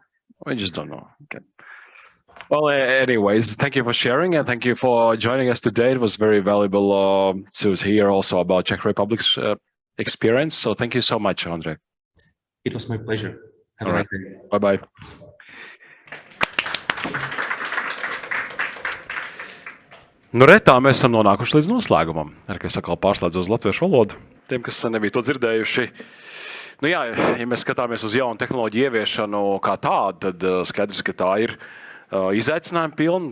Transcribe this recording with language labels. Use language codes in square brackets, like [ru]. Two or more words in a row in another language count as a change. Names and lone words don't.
[en] We just don't know. Okay. Well, anyways, thank you for sharing and thank you for joining us today. It was very valuable to hear also about Czech Republic's experience. So thank you so much, Andrej. It was my pleasure. Have a nice day. Bye-bye. [lv] Nu, tā mēs esam nonākuši līdz noslēgumam. Es atkal pārslēdzu uz latviešu valodu. Tiem, kas nebija to dzirdējuši. Nu jā, ja mēs skatāmies uz jaunu tehnoloģiju ieviešanu kā tādu, tad skaidrs, ka tā ir izaicinājuma pilna.